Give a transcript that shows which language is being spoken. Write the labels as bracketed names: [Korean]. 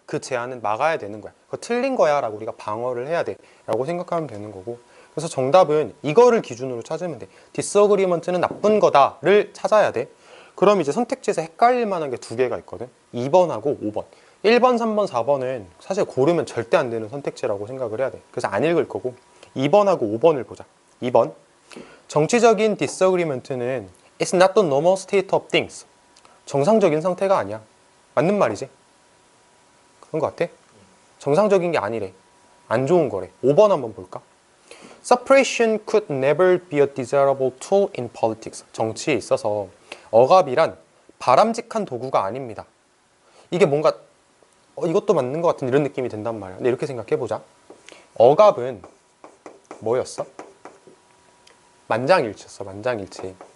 [Korean] 그 제안은 막아야 되는 거야. 그거 틀린 거야 라고 우리가 방어를 해야 돼 라고 생각하면 되는 거고, 그래서 정답은 이거를 기준으로 찾으면 돼. disagreement는 나쁜 거다를 찾아야 돼. 그럼 이제 선택지에서 헷갈릴 만한 게 두 개가 있거든. 2번하고 5번. 1번, 3번, 4번은 사실 고르면 절대 안 되는 선택지라고 생각을 해야 돼. 그래서 안 읽을 거고 2번하고 5번을 보자. 2번. 정치적인 [English] disagreement는 It's not the normal state of things. [Korean] 정상적인 상태가 아니야. 맞는 말이지? 그런 거 같아? 정상적인 게 아니래. 안 좋은 거래. 5번 한번 볼까? [English] Suppression could never be a desirable tool in politics. [Korean] 정치에 있어서 억압이란 바람직한 도구가 아닙니다. 이게 뭔가 이것도 맞는 것 같은 이런 느낌이 든단 말이야. 근데 이렇게 생각해보자. 억압은 뭐였어? 만장일치였어. 만장일치.